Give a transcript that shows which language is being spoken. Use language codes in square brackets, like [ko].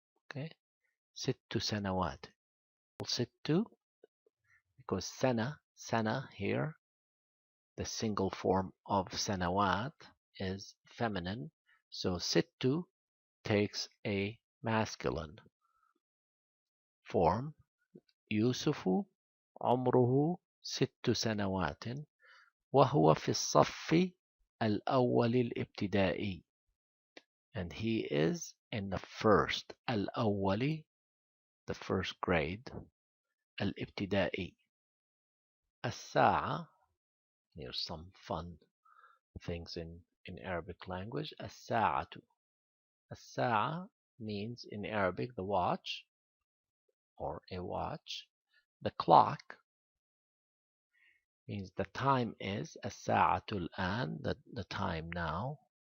[en] Okay, 6 سنوات. 6 because sana here, the single form of sanawat is feminine, so sittu takes a masculine form. [ar] يوسف عمره 6 سنوات وهو في الصف الأول الابتدائي, [en] and he is in the first [ar] الأول, [en] the first grade, [ar] الابتدائي. [en] الساعة, here's some fun things in Arabic language. الساعة, الساعة means in Arabic the watch or a watch. The clock means the time is [ar] الساعة الآن, [en] the time now.